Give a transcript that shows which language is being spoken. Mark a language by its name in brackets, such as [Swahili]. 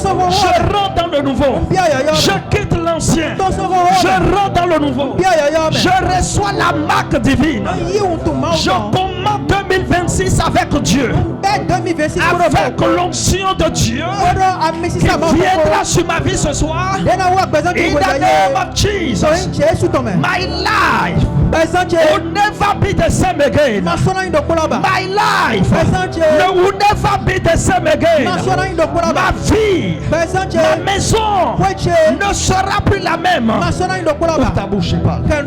[French] Je rentre dans le nouveau. Je quitte l'ancien. Je rentre dans le nouveau. Je reçois la marque divine. Je commence 2026 avec Dieu. Avec l'onction de Dieu qui viendra sur ma vie ce soir. [English] In the name of Jesus, my life will never be the same again. My life will never be the same again. [French] Ma vie, ma maison ne sera plus la même. Ouvre ta bouche et parle.